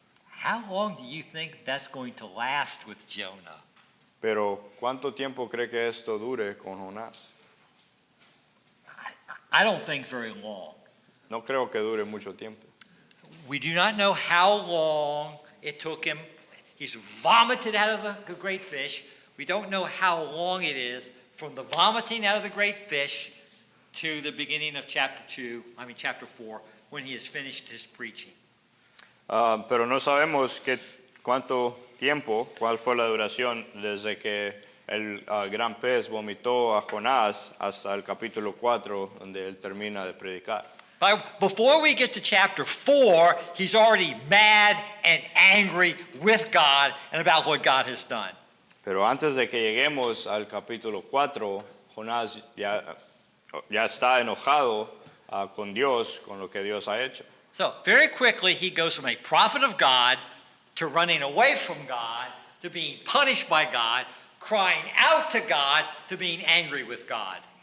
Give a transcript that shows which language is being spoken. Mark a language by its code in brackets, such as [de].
[en] How long do you think that's going to last with Jonah? [es] Pero ¿cuánto tiempo cree que esto dure con Jonás? [en] I don't think very long. [es] No creo que dure mucho tiempo. [en] We do not know how long it took him. He's vomited out of the great fish. We don't know how long it is from the vomiting out of the great fish to the beginning of chapter 4, when he has finished his preaching. [es] Pero no sabemos cuánto tiempo, cuál fue la duración desde que el gran pez vomitó a Jonás hasta el capítulo 4, donde él termina de predicar. [en] But before we get to chapter 4, he's already mad and angry with God and about what God has done. [es] Pero antes de que lleguemos al capítulo 4, Jonás ya está enojado con Dios, con lo que Dios ha hecho. [en] So very quickly, he goes from a prophet of God to running away from God to being punished by God, crying out to God to being angry with God.